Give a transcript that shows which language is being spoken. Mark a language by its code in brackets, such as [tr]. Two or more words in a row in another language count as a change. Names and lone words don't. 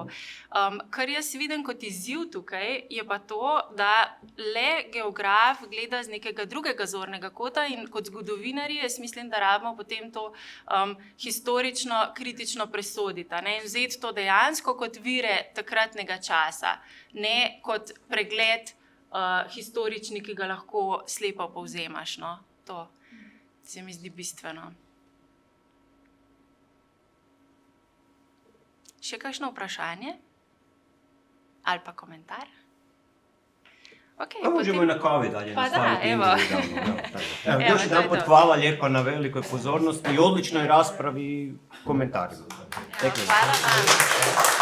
[sl] Kar jaz vidim kot izziv tukaj, je pa to, da le geograf gleda z nekega drugega zornega kota in kot zgodovinarji jaz mislim, da rabimo potem to historično, kritično presoditi, in vzeti to dejansko kot vire takratnega časa, ne kot pregled historični, ki ga lahko slepo povzemaš. No? To se mi zdi bistveno. Še kakšno vprašanje? Ali pa komentar? Okay, [hr] možemo i na kavi dalje. Pa da, evo. Još jedan put hvala lijepa na velikoj pozornosti i odličnoj raspravi i komentarima. Hvala vam.